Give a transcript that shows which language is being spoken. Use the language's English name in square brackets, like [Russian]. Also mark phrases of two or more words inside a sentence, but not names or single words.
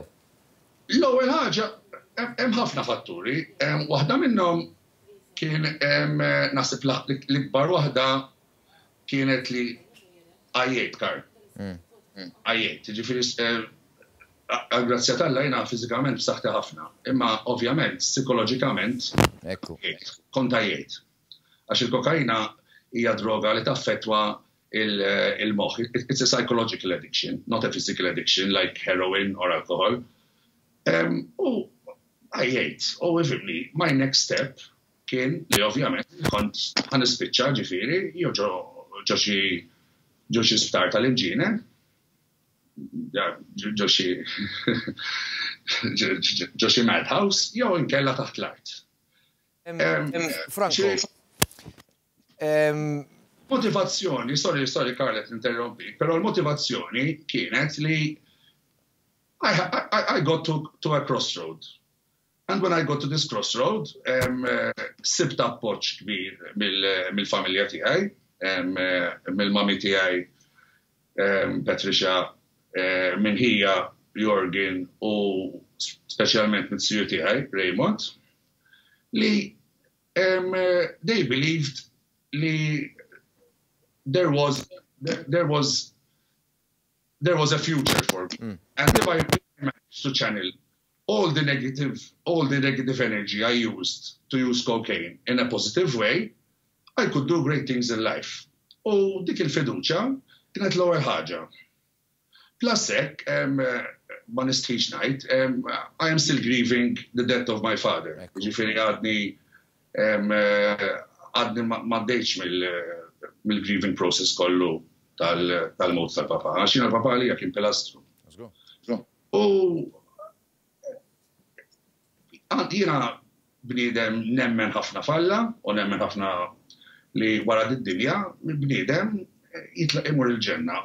[Maltese] L-ewwel ħaġa hemm ħafna fatturi, waħda minnhom kien naħseb l-ikbar waħda kienet li għajjejt Karl. Għajjejt, ġifieri għal-grazzja tal-Alla jiena fiżikament b'saħħti ħafna, imma ovvjament psikoloġikament kont għajjejt. Għax il-kokaina hija droga li taffettwa il-moħħ. [English] It's a psychological addiction, not a physical addiction like heroin or alcohol. [Maltese] U għajjejt, u għifimni, [English] my next step [Maltese] kien li ovvjament kont għan ispiċċa ġifieri, jew ġo xi sptar tal-inġine, ġo xi madhouse, jew inkella taħt l-art. Franco. Motivazzjoni, sorry Carlet, interrompi, però l-motivazzjoni kienet li [English] I got to a crossroad. And when I got to this crossroad, [Maltese] sibt appoġġ kbir mill-familja tiegħi, mill-mami tiegħi Patricia, minn hija Jorgen u speċjalment mill-siju tiegħi Raymond, li [English] they believed [Maltese] li [English] there was a future for me. And if I managed to channel all the negative energy I used to use cocaine in a positive way, I could do great things in life. [Maltese] U dik il-fiduċa kienet l-ewwel ħaġa. Plus hekk, ma nistħix ngħid, [English] I am still grieving the death of my father. [Maltese] Ġifieri għadni ma ddejtx mill- [English] grieving process [Maltese] kollu tal-mowt tal-papa. Għaxin għal-papa li kien pilastru. U għandina bniedem nemmen ħafna falla u nemmen ħafna li wara d-dinja bniedem jitlaq imur il-ġenna.